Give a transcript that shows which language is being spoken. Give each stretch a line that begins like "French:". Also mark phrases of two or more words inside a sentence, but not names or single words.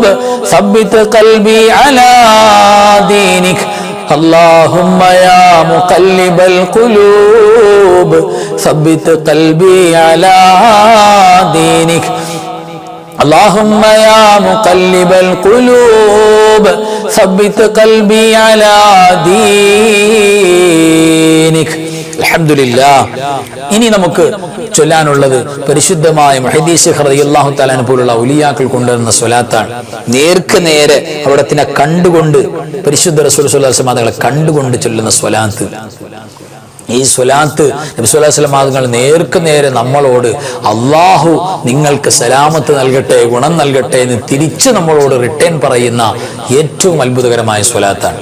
Arabic: ثبت قلبي على دينك اللهم يا مقلب القلوب ثبت قلبي على دينك اللهم يا مقلب القلوب ثبت قلبي على دينك അൽഹംദുലില്ലാഹ്.
Malayalam: ഇനി നമുക്ക് ചൊല്ലാനുള്ളത് പരിശുദ്ധമായ മുഹദ്ദിസ് ശൈഖ്
Arabic: رضي الله تعالى
Malayalam: പോലുള്ള ഔലിയാക്കൾ കൊണ്ടുവരുന്ന സ്വലാത്താണ്. നേർക്ക് നേരെ അവിടത്തിനെ കണ്ടുകൊണ്ട് പരിശുദ്ധ റസൂൽ
Arabic: صلى الله عليه وسلم
Malayalam: തങ്ങളെ കണ്ടുകൊണ്ട് ചൊല്ലുന്ന സ്വലാത്ത്. ഈ സ്വലാത്ത് നബി
Arabic: صلى الله عليه وسلم
Malayalam: തങ്ങൾ നേർക്ക് നേരെ നമ്മളോട് അള്ളാഹു നിങ്ങൾക്ക് സലാമത്ത് നൽകട്ടെ, ഗുണം നൽകട്ടെ എന്ന് തിരിച്ച് നമ്മളോട് റിട്ടേൺ പറയുന്ന ഏറ്റവും അത്ഭുതകരമായ സ്വലാത്താണ്.